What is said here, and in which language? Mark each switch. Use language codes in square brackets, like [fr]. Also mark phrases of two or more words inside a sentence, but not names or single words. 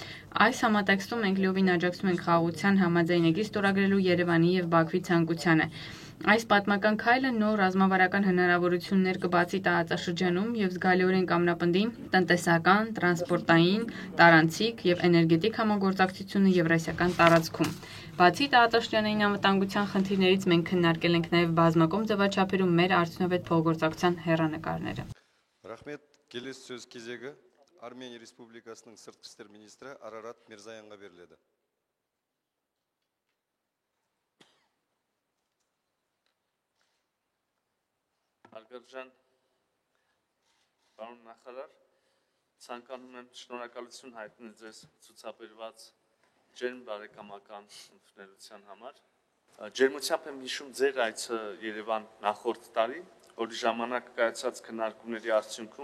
[hy] Այս համատեքստում մենք լիովին աջակցում ենք խաղաղության համաձայնագրի ստորագրելու Երևանի եւ Բաքվի ցանկությանը։ Այս պատմական քայլը նոր ռազմավարական հնարավորություններ կբացի տարածաշրջանում եւ զգալիորեն կամնապնդի տնտեսական, տրանսպորտային, տարանցիկ եւ էներգետիկ համագործակցությունը Եվրասիական տարածքում։ Բացի տարածաշրջանային անվտանգության խնդիրներից մենք քննարկել ենք նաեւ բազմակողմ ձևաչափերում մեր արդյունավետ փոխգործակցության հեռանկարները։ [kk] Рахмет, келесі сөз кезегі Армения Республикасының сыртқы істер министрі Арарат Мирзаянға беріледі. [hy] Հարգարժան պարոն նախարար, ցանկանում եմ շնորհակալություն հայտնել ձեզ ցուցաբերված ջերմ բարեկամական ընդունելության համար։ Ջերմությամբ եմ հիշում ձեր այցը Երևան նախորդ տարի, որի ժամանակ կայացած քննարկումների արդյունքում